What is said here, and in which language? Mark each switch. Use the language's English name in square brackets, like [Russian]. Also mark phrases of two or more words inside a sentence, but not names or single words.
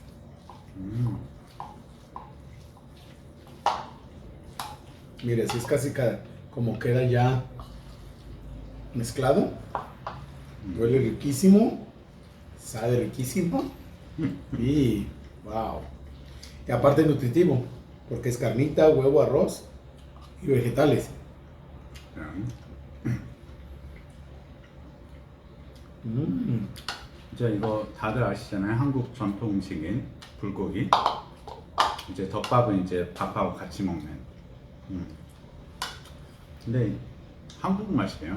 [Spanish] Mire, si es casi como queda ya mezclado. Huele riquísimo, sabe riquísimo y wow. Y aparte nutritivo, porque es carnita, huevo, arroz y vegetales. [Korean] 이제 이거 다들 아시잖아요. 한국 전통 음식인 불고기. 이제 덮밥은 이제 밥하고 같이 먹는. 근데 한국 맛이에요.